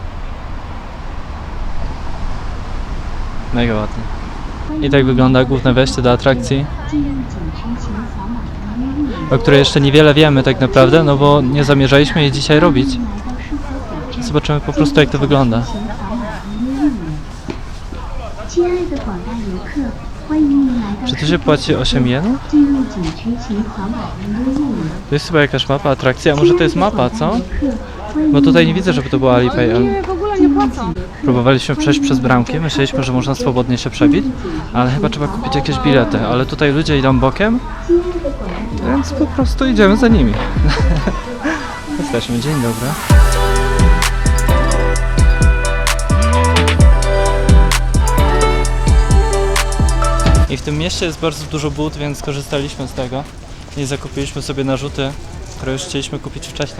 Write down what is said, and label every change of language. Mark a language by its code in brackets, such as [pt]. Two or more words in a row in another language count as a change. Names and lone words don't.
[pl] Mega ładnie. I tak wygląda główne wejście do atrakcji, o której jeszcze niewiele wiemy tak naprawdę, no bo nie zamierzaliśmy jej dzisiaj robić. Zobaczymy po prostu, jak to wygląda. [zh] 亲爱的广大游客，欢迎您来到 [pl] Czy tu się płaci 8 jenów? [zh] 进入景区前扫码预约页面。 [pl] To jest chyba jakaś mapa atrakcji, a może to jest mapa, co? [zh] 游客，欢迎 [pl] Bo tutaj nie widzę, żeby to była Alipay. ale Oni w ogóle nie płacą. Próbowaliśmy przejść przez bramki, myśleliśmy, że można swobodnie się przebić, ale chyba trzeba kupić jakieś bilety, ale tutaj ludzie idą bokiem, więc po prostu idziemy za nimi. Jesteśmy, dzień dobry. I w tym mieście jest bardzo dużo but, więc skorzystaliśmy z tego i zakupiliśmy sobie narzuty, które już chcieliśmy kupić wcześniej.